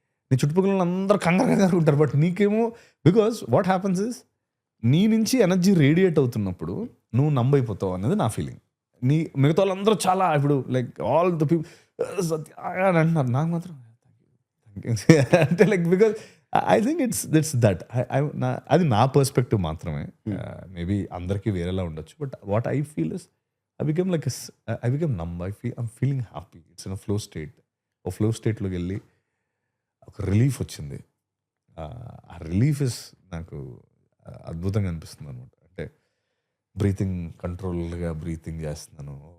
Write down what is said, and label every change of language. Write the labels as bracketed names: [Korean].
[Telugu] నీ చుట్టుపక్కల అందరూ కంగారు ఉంటారు, బట్ నీకేమో [English] because what happens is [Telugu] నీ నుంచి ఎనర్జీ రేడియేట్ అవుతున్నప్పుడు నువ్వు నంబైపోతావు అనేది నా ఫీలింగ్. మిగతా వాళ్ళందరూ చాలా ఇప్పుడు [English] like all the people [Telugu] అని అంటున్నారు, నాకు మాత్రం అంటే [English] like because I think it's that [Telugu] అది నా పర్స్పెక్టివ్ మాత్రమే. మేబీ అందరికీ వేరేలా ఉండొచ్చు, [English] But what I feel is I became like I became numb. I'm feeling happy. It's in a flow state. [Telugu] Oh flow స్టేట్లోకి వెళ్ళి ఒక రిలీఫ్ వచ్చింది. ఆ రిలీఫ్ ఇస్ నాకు అద్భుతంగా అనిపిస్తుంది అనమాట. అంటే బ్రీతింగ్ కంట్రోల్గా బ్రీతింగ్ చేస్తున్నాను.